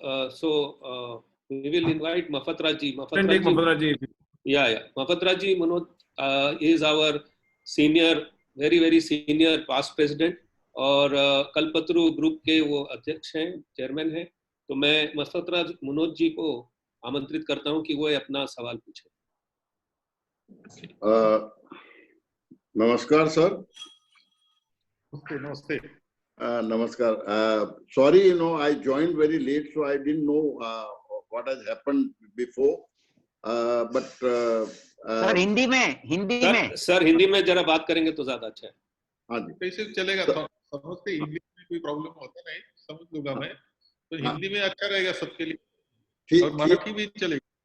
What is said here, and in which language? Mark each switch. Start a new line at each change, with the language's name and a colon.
English: So we will invite Muffet Raj ji. Muffet Raj ji. Yeah. Muffet Raj ji Manoj is our senior, very senior past president
Hindi: और कल्पतरु group के वो अध्यक्ष हैं, chairman हैं। तो मैं मुफत राज मनोज जी को आमंत्रित करता हूं कि वो अपना सवाल पूछें। नमस्कार सर। नमस्ते। Namaskar.
English: Sorry, I joined very late, so I didn't know what has happened before. But
Hindi: sir Hindi में सर हिंदी में जरा बात करेंगे तो ज्यादा अच्छा है। हाँ जी, कैसे चलेगा? समझते इंग्लिश में कोई प्रॉब्लम होता नहीं, समझ लूंगा मैं, तो हिंदी में अच्छा रहेगा सबके लिए, और मराठी भी चलेगा।